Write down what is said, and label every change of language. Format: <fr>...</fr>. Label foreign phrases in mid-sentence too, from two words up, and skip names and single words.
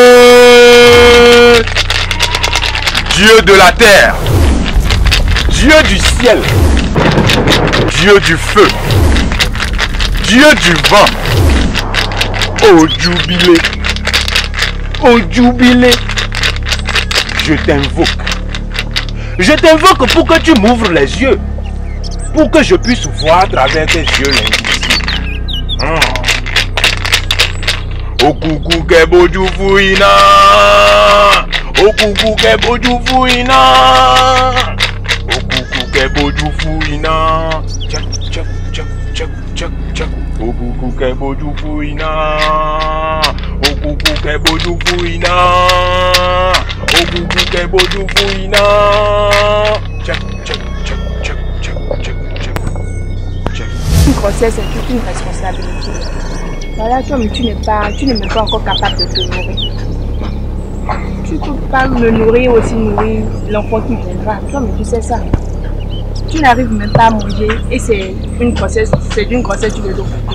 <fr>Dieu de la terre, Dieu du ciel, Dieu du feu, Dieu du vent, au jubilé, je t'invoque pour que tu m'ouvres les yeux. Pour que je puisse voir à travers tes yeux l'invisible. O coucou kebo jufuina. O coucou kebo jufuina. O coucou kebo jufuina. Tchak tchak tchak tchak tchak tchak. O coucou kebo jufuina. O coucou kebo jufuina. O coucou kebo jufuina. Tchak tchak tchak tchak tchak tchak. Une grossesse, c'est toute une responsabilité. Voilà, toi, mais tu n'es même pas encore capable de te nourrir. Tu ne peux pas me nourrir aussi nourrir l'enfant qui viendra. Toi, mais tu sais ça. Tu n'arrives même pas à manger et c'est d'une grossesse, tu veux l'occuper.</fr>